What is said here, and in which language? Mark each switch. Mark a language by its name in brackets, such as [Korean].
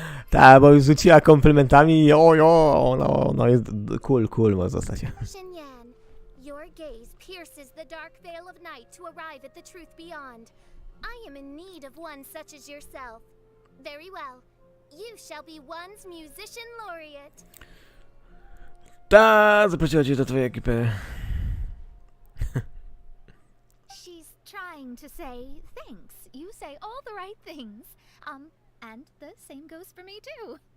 [Polish] Ta, bo już rzuciła komplementami i no jest cool, może zostać. [English] Xinyan, your gaze pierces the dark veil of night to arrive at the truth beyond. I am in need of one such as yourself. Very well. You shall be one's musician laureate. [Polish] Ta, zaprosiła cię do twojej ekipy. [English] She's trying to say thanks. You say all the right things. And the same goes for me too.